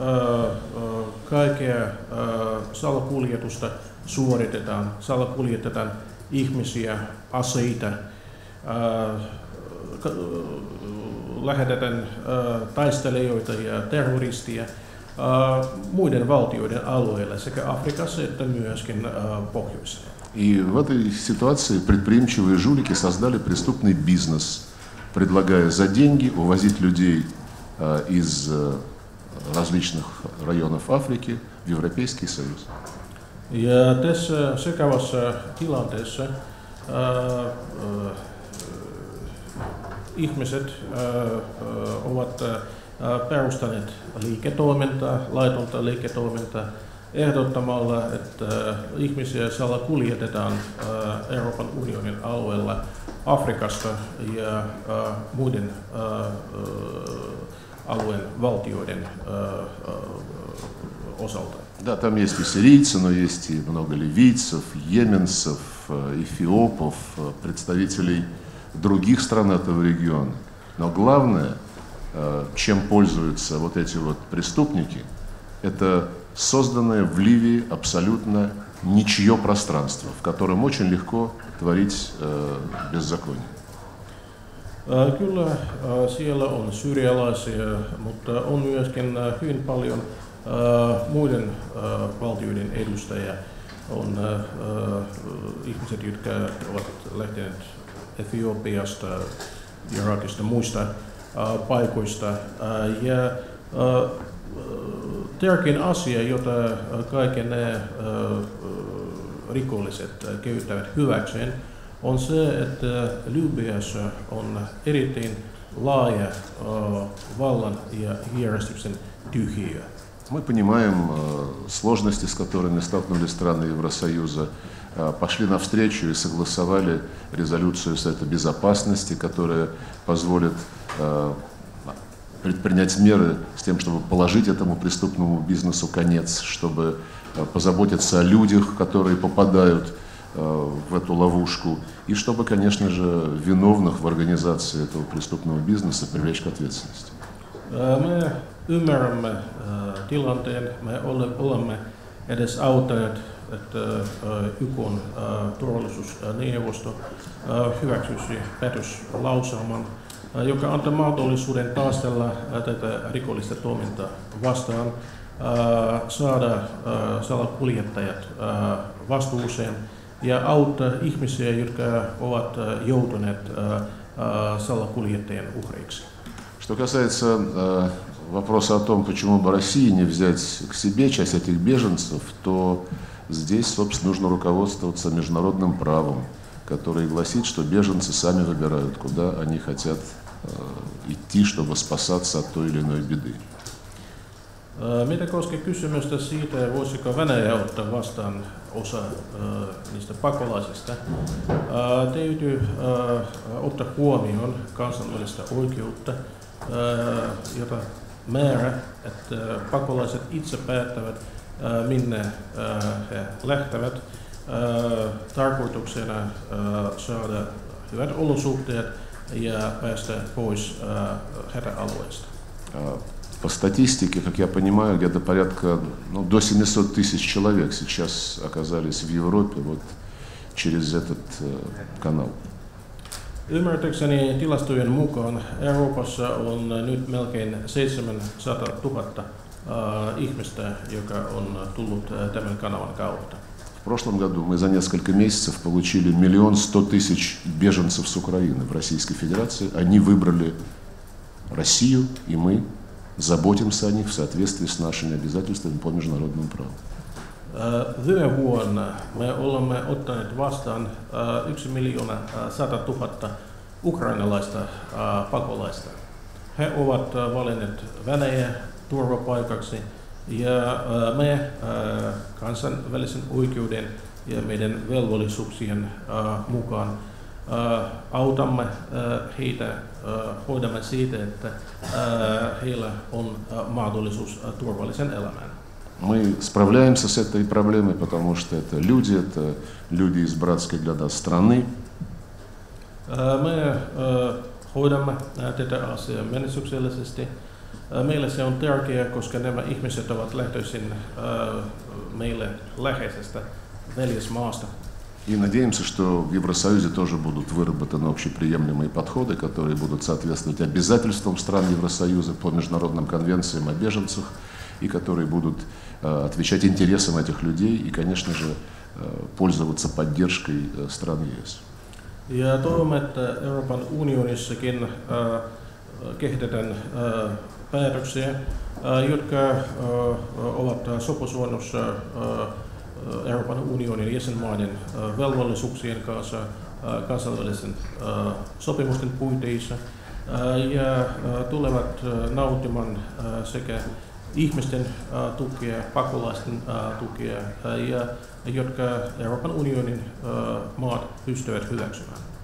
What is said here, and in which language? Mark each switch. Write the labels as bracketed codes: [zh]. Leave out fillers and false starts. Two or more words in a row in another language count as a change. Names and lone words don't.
[fi] kaikkea salakuljetusta salakuljetetaan ihmisiä, aseita, lähetetään taistelijoita ja terroristeja muiden valtioiden alueille sekä Afrikassa että myöskin pohjoisessa. [ru] И в этой ситуации предприимчивые жулики создали преступный бизнес, предлагая за деньги увозить людей из различных районов Африки в Европейский Союз. [fi] Ja tässä sekavassa tilanteessa ihmiset ovat perustaneet liiketoimintaa, laitonta liiketoimintaa, ehdottamalla, että ihmisiä salakuljetetaan Euroopan unionin alueella Afrikasta ja muiden alueen valtioiden osalta. [ru] Да, там есть и сирийцы, но есть и много ливийцев, йеменцев, эфиопов, представителей других стран этого региона. Но главное, чем пользуются вот эти вот преступники, это созданная в Ливии абсолютно ничье пространство, в котором очень легко tворить беззаконие. [fi] Kyllä siellä on syyrialaisia, mutta on myöskin hyvin paljon muiden valtioiden edustajia. On ihmiset, jotka ovat lähteneet Etiopiasta, Irakista, muista paikoista. Ja tärkein asia, jota kaikki ne rikolliset käyttävät hyväkseen, on se, että Libyassa on erittäin laaja vallan ja järjestyksen tyhjiö. [ru] Мы понимаем сложности, с которыми столкнулись страны Евросоюза, пошли навстречу и согласовали резолюцию Совета Безопасности, которая позволит предпринять меры с тем, чтобы положить этому преступному бизнесу конец, чтобы позаботиться о людях, которые попадают в эту ловушку, и чтобы, конечно же, виновных в организации этого преступного бизнеса привлечь к ответственности. [fi] Me ymmärrämme tilanteen, me olemme edes auttaneet, että YK:n turvallisuusneuvosto hyväksyisi päätöslauselman, joka antaa mahdollisuuden taistella tätä rikollista toimintaa vastaan, saada salakuljettajat vastuuseen ja auttaa ihmisiä, jotka ovat joutuneet salakuljettajien uhreiksi. [ru] Что касается вопроса о том, почему бы России не взять к себе часть этих беженцев, то здесь, собственно, нужно руководствоваться международным правом, которое гласит, что беженцы сами выбирают, куда они хотят идти, чтобы спасаться от той или иной беды. [fi] Mitä koskee kysymystä siitä, voisiko Venäjä ottaa vastaan osa niistä pakolaisista, täytyy ottaa huomioon kansainvälistä oikeutta, jota määrä, että pakolaiset itse päättävät, minne he lähtevät. Tarkoituksena saada hyvät olosuhteet ja päästä pois hätäalueesta. [ru] По статистике, как я понимаю, где-то порядка до 700 тысяч человек сейчас оказались в Европе вот через этот канал. [fi] Ymmärtääkseni tilastojen mukaan Euroopassa on nyt melkein 700 000 ihmistä, joka on tullut tämän kanavan kautta. [ru] В прошлом году мы за несколько месяцев получили 1 100 000 беженцев с Украины в Российской Федерации. Они выбрали Россию, и мы заботимся о них в соответствии с нашими обязательствами по международному праву. [fi] Viime vuonna me olemme ottaneet vastaan 1 100 000 ukrainalaista pakolaista. He ovat valinneet Venäjä turvapaikaksi ja me kansainvälisen oikeuden ja meidän velvollisuuksien mukaan autamme heitä, hoidamme siitä, että heillä on mahdollisuus turvallisen elämään. [ru] Мы справляемся с этой проблемой, потому что это люди из братской для нас страны. [fi] Me hoidamme tätä asiaa menestyksellisesti. Meille se on tärkeää, koska nämä ihmiset ovat lähtöisin meille läheisestä veljesmaasta. [ru] И надеемся, что в Евросоюзе тоже будут выработаны общеприемлемые подходы, которые будут соответствовать обязательствам стран Евросоюза по международным конвенциям о беженцах и которые будут отвечать интересам этих людей и, конечно же, пользоваться поддержкой стран ЕС. [fi] Ja toivomme, että Euroopan unionissakin kehitetään päätöksiä, jotka ovat sopusoinnussa Euroopan unionin jäsenmaiden velvollisuuksien kanssa kansainvälisen sopimusten puitteissa ja tulevat nauttimaan sekä ihmisten tukea, pakolaisten tukea ja jotka Euroopan unionin maat pystyvät hyväksymään.